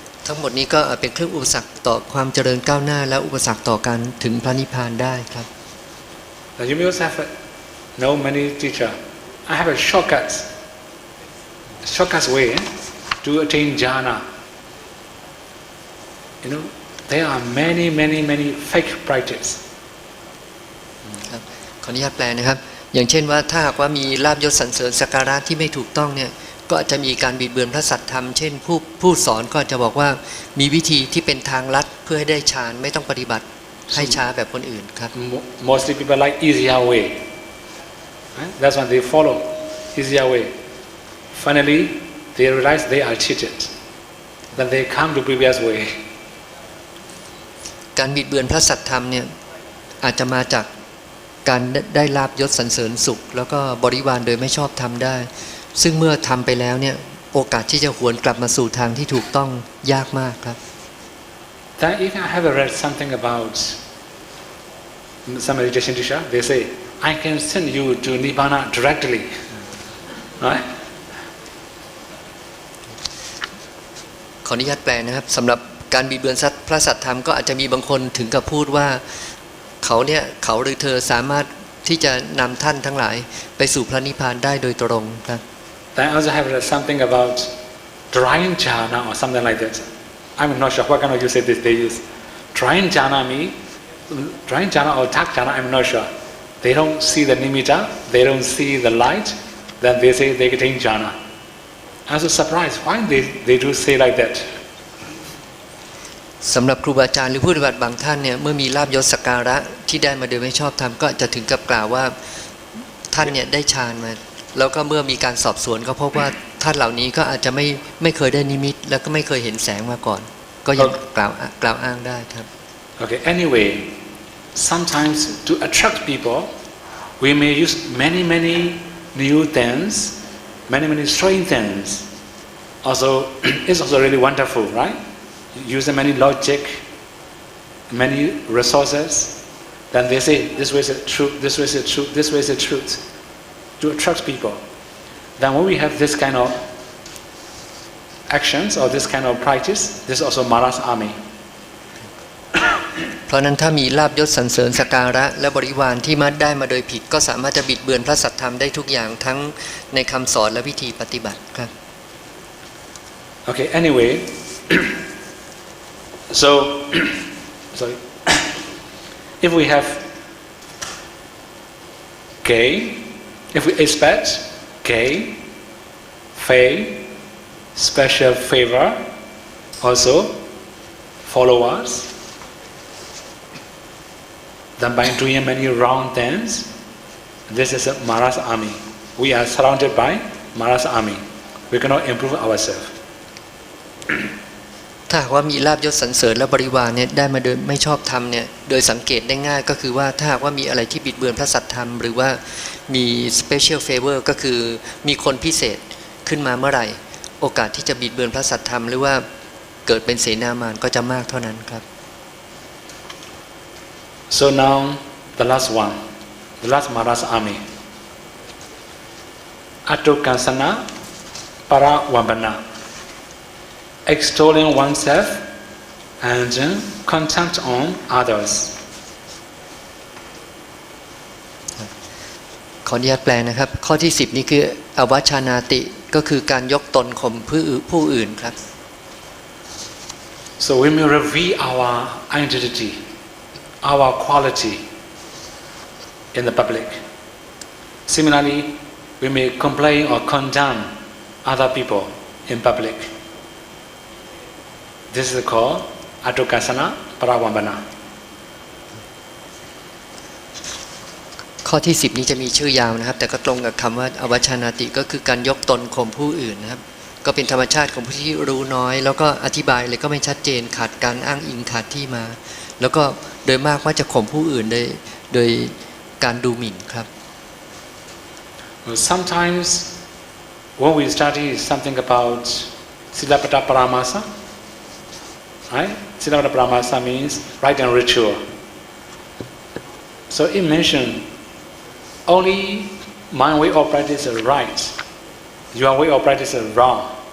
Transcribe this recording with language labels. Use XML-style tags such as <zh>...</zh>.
<th>ทั้งหมดนี้ก็เป็นเครื่องอุปสรรคต่อความเจริญก้าวหน้าและอุปสรรคต่อการถึงพระนิพพานได้ครับ</th> <en>Now you may also have know many teacher. I have a shortcut way to attain jhana. You know, there are many fake practice.</en> <th>ครับขออนุญาตแปลนะครับ อย่างเช่นว่าถ้าหากว่ามีลาภยศสรรเสริญสักการะที่ไม่ถูกต้องเนี่ยก็อาจจะมีการบิดเบือนพระสัทธรรมเช่นผู้สอนก็จะบอกว่ามีวิธีที่เป็นทางลัดเพื่อให้ได้ฌานไม่ต้องปฏิบัติให้ช้าแบบคนอื่นครับ</th> <en>Mostly people like easier way. Right? That's why they follow easier way. Finally, they realize they are cheated. Then they come to previous way.</en> <th>การบิดเบือนพระสัทธรรมเนี่ยอาจจะมาจากการได้ลาภยศสรรเสริญสุขแล้วก็บริวารโดยไม่ชอบทำได้ซึ่งเมื่อทำไปแล้วเนี่ยโอกาสที่จะหวนกลับมาสู่ทางที่ถูกต้องยากมากครับ</th> <en>Then even I have read something about some meditation teacher. They say, I can send you to Nibbana directly. Right?</en> <th>ขออนุญาตแปลนะครับสำหรับการบิดเบือนพระสัทธรรมก็อาจจะมีบางคนถึงกับพูดว่าเขาหรือเธอสามารถที่จะนำท่านทั้งหลายไปสู่พระนิพพานได้โดยตรงครับ</th> <en>Then I also have read something about drying jhana or something like that. I'm not sure what kind of usage they use. Drying jhana or tak jhana, I'm not sure. They don't see the nimitta, they don't see the light, then they say they attain jhana. I was surprised why they do say like that.</en> <th>สำหรับครูบาอาจารย์หรือผู้ปฏิบัติบางท่านเนี่ยเมื่อมีลาภยศสักการะที่ได้มาโดยไม่ชอบธรรมก็จะถึงกับกล่าวว่าท่านเนี่ยได้ฌานมาแล้วก็เมื่อมีการสอบสวนก็พบว่าท่านเหล่านี้ก็อาจจะไม่เคยได้นิมิตแล้วก็ไม่เคยเห็นแสงมาก่อนก็ยังกล่าวอ้างได้ครับ</th> <en>Okay, anyway, sometimes to attract people, we may use many new things, many strange things. Also, it's also really wonderful, right? Using many logic, many resources, then they say this way is the truth, this way is the truth, this way is the truth, to attract people. Then when we have this kind of actions or this kind of practice, this is also Mara's army.</en> <th>เพราะนั้นถ้ามีลาภยศสรรเสริญสักการะและบริวารที่มัดได้มาโดยผิดก็สามารถจะบิดเบือนพระสัทธรรมได้ทุกอย่างทั้งในคำสอนและวิธีปฏิบัติครับ</th> <en>Okay, anyway, so sorry. If we have gain, if we expect gain, fame, special favor, also followers, then by doing many wrong things, this is a Mara's army. We are surrounded by Mara's army. We cannot improve ourselves.</en> <th>ถ้าหากว่ามีลาภยศสรรเสริญและบริวารเนี่ยได้มาโดยไม่ชอบธรรมเนี่ยโดยสังเกตได้ง่ายก็คือว่าถ้าหากว่ามีอะไรที่บิดเบือนพระสัทธรรมหรือว่ามี</th> <en>special favor</en> <th>ก็คือมีคนพิเศษขึ้นมาเมื่อไหร่โอกาสที่จะบิดเบือนพระสัทธรรมหรือว่าเกิดเป็นเสนามารก็จะมากเท่านั้นครับ</th> <en>So now the last one, the last Mara's army. Atokansana Parawambana, extolling oneself and contempt on others.</en> <th>ขออนุญาตแปลนะครับข้อที่10นี่คืออวัชชานาติก็คือการยกตนข่มผู้อื่นครับ</th> <en>So we may reveal our identity, our quality in the public. Similarly, we may complain or condemn other people in public. This is called Atokasana Parawambana.</en> <th>ข้อที่10นี้จะมีชื่อยาวนะครับแต่ก็ตรงกับคำว่าอวัชชานาติก็คือการยกตนข่มผู้อื่นนะครับก็เป็นธรรมชาติของผู้ที่รู้น้อยแล้วก็อธิบายเลยก็ไม่ชัดเจนขาดการอ้างอิงขาดที่มาแล้วก็โดยมากว่าจะข่มผู้อื่นโดยการดูหมิ่นครับ</th> <en>Sometimes when we study something about Silappata Paramasa, right? Silappata Paramasa means rite and ritual. So it mentioned only my way of practice is right, your way of practice is wrong.</en>